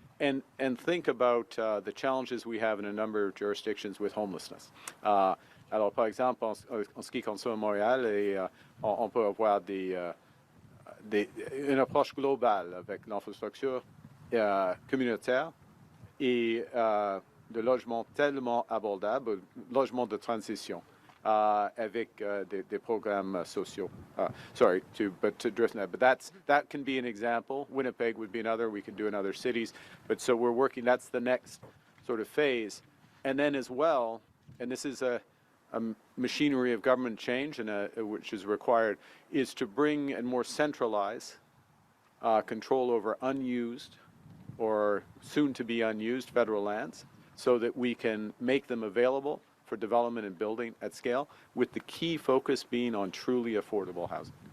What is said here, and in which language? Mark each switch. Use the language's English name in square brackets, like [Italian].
[English] And think about the challenges we have in a number of jurisdictions with homelessness. [French] Alors, par exemple, en ce qui concerne Montréal, on peut avoir une approche globale avec l'infrastructure communautaire et de logements tellement abordables, logements de transition avec des programmes sociaux. [English] Sorry to drift that, but that can be an example. Winnipeg would be another. We can do in other cities, but so we're working. That's the next sort of phase, and then as well, and this is a machinery of government change, and which is required, is to bring and more centralize control over unused or soon to be unused federal lands so that we can make them available for development and building at scale, with the key focus being on truly affordable housing.